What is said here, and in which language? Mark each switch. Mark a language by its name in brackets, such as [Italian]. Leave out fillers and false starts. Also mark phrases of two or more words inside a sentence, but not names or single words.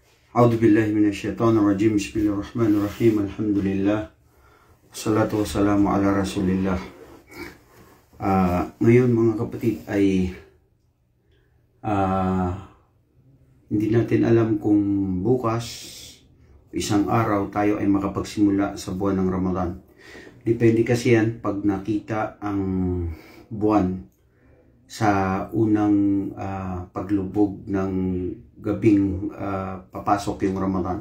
[Arabic] أعوذ بالله من الشيطان الرجيم. بسم الله الرحمن الرحيم. Alhamdulillah. والصلاة والسلام على رسول الله. [Filipino] Ngayon mga kapatid ay hindi natin alam kung bukas isang araw tayo ay makapagsimula sa buwan ng Ramadan. Depende kasi yan pag nakita ang buwan sa unang paglubog ng gabing papasok yung Ramadan.